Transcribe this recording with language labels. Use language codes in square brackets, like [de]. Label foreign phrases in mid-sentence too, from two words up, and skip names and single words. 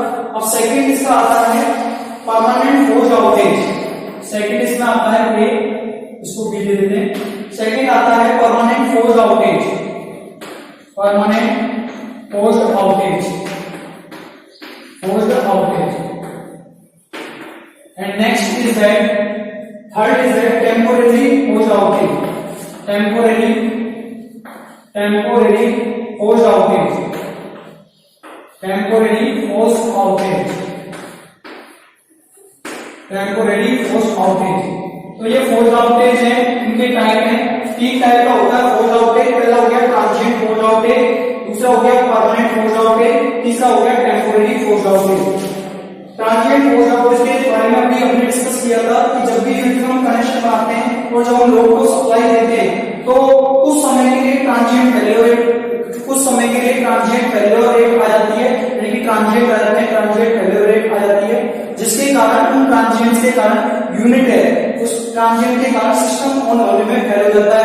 [hi] अब सेकंड इसका आता है [en] permanent forced outage. [hi] सेकंड इसमें आता है ए, इसको बी दे देते हैं। [en] सेकंड [hi] आता है [en] permanent forced outage, permanent forced outage, forced outage. and next is that third is that temporary forced outage, temporary forced outage, temporary forced outage, temporary forced outage. [hi] तो ये [en] forced outage [hi] है, इनके टाइप है, तीन टाइप का होता है [en] forced outage. [hi] पहला हो गया [en] transient forced outage, [hi] दूसरा हो गया [en] permanent forced outage, [hi] तीसरा हो गया [en] temporary forced outage. transient forced outage [hi] के बारे में भी हमने डिस्कस किया था कि जब भी हम कनेक्शन बनाते हैं और जब हम लोड को सप्लाई देते हैं तो कुछ समय के लिए [en] transient failure rate, [hi] कुछ समय के लिए [en] transient failure rate [hi] आ जाती है, यानी कि ट्रांजिएंट आ जाते हैं, [en] transient failure rate [hi] आ जाती है, जिसके कारण उन ट्रांजिएंट के कारण यूनिट है उस ट्रांजिएंट के कारण [en] system on [hi] होने में फेल हो जाता है।